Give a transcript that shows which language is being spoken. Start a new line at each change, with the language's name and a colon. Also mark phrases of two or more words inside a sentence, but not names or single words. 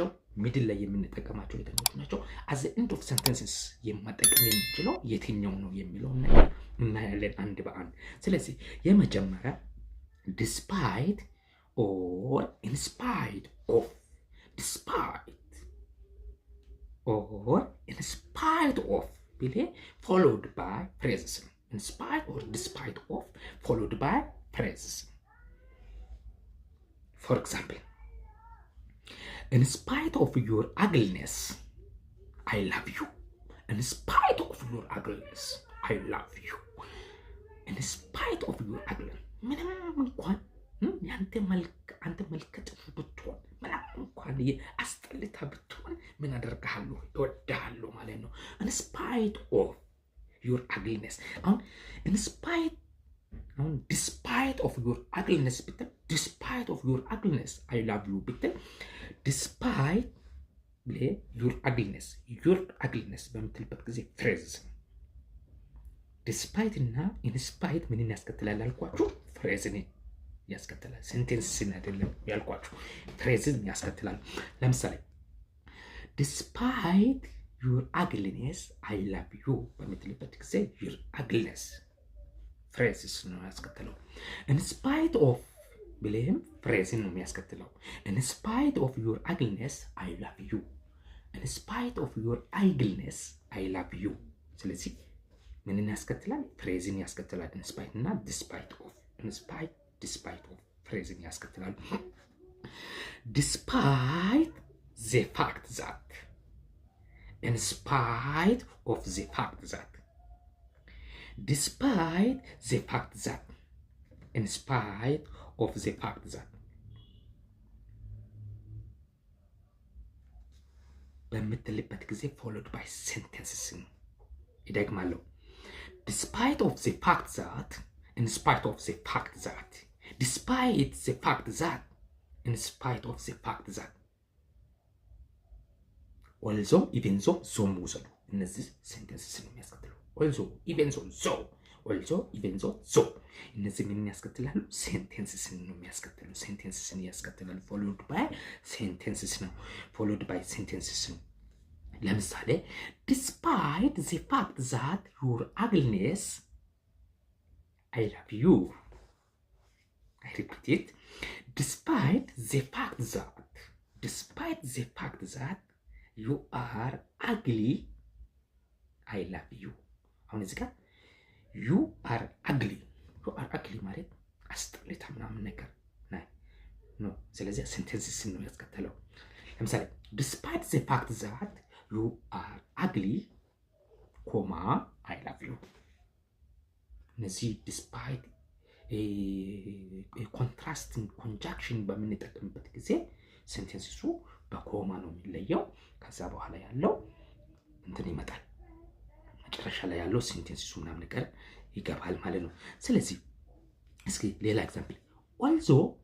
Amharic: ሚድል ላይ የምንጠቀማቸው የትኞቹ ናቸው?
English: at the end of sentences
Amharic: መጠቀም የምንችለው የትኛው ነው የሚለውን ነገር እናያለን አንድ በአንድ። ስለዚህ የመጀመሪያ
English: despite or inspite of, despite or inspite of
Amharic: ቢሌ
English: followed by phrases
Amharic: ነው።
English: inspite or despite of followed by
Amharic: phrases.
English: For example, in spite of your ugliness, I love you. In spite of your ugliness, I love you. In spite of your ugliness,
Amharic: ምንም እንኳን አንተ መልከ ጥፉ ብትሆን ምንም እንኳን አስጠልታ ብትሆን ምን አደርግሃለሁ? እወድሃለሁ ማለት ነው።
English: in spite of your ugliness
Amharic: አሁን
English: despite of your ugliness
Amharic: ብትል
English: despite of your ugliness I love you
Amharic: ብትል
English: despite your ugliness
Amharic: በምትልበት ጊዜ ፍሬዝ despite እና inspite ምንን ያስከትላል አልኳችሁ? ፍሬዝን ያስከትላል። ሴንቴንስን አይደለም ያልኳችሁ፣ ፍሬዝን ያስከትላል። ለምሳሌ
English: despite your ugliness I love you
Amharic: በምትልበት ጊዜ
English: your ugliness
Amharic: ፍሬዝስ ነው ያስከትለው።
English: in spite of
Amharic: ብለህም ፍሬዝን ነው የሚያስከትለው።
English: in spite of your ugliness I love you, in spite of your ugliness I love you።
Amharic: ስለዚህ ምንን ያስከትላል? ፍሬዝን ያስከትላል።
English: in spite
Amharic: እና
English: despite of፣ in spite despite of
Amharic: ፍሬዝን ያስከትላል።
English: despite the fact that in spite of the fact that despite the fact that, in spite of the fact that
Amharic: በምትልበት ጊዜ
English: followed by sentences
Amharic: ነው። ይደግማለሁ።
English: despite of the fact that, in spite of the fact that, despite the fact that, in spite of the fact that, although, even though,
Amharic: ዞም ውሰዱ። እነዚህ sentences ነው የሚያስከትሉ።
English: although, even though, so, although, even though, so
Amharic: እነዚህ ምን ያስከትላሉ? sentences ነው የሚያስከትሉ። sentences ያስከትላሉ።
English: followed by sentences
Amharic: ነው።
English: followed by sentences
Amharic: ነው። ለምሳሌ
English: despite the fact that your ugliness, I love you.
Amharic: I repeat it. Despite the fact that you are ugly, I love you. አሁን እዚህ ጋር
English: you are ugly
Amharic: ማለት አስጠሊታ ምናምን ነገር ነው። ስለዚህ ሴንቴንስስ ነው ያስከተለው። ለምሳሌ
English: despite the fact that you are ugly, I love you.
Amharic: እነዚህ
English: despite contrasting conjunction
Amharic: በምንጠቀምበት ጊዜ ሴንቴንስሱ በኮማ ነው የሚለየው። ከዛ በኋላ ያለው እንትን ይመጣል። መጨረሻ ላይ ያለው ሴንቴንስሱ ምናምን ነገር ይገባል ማለት ነው። ስለዚህ እስኪ ሌላ
English: example although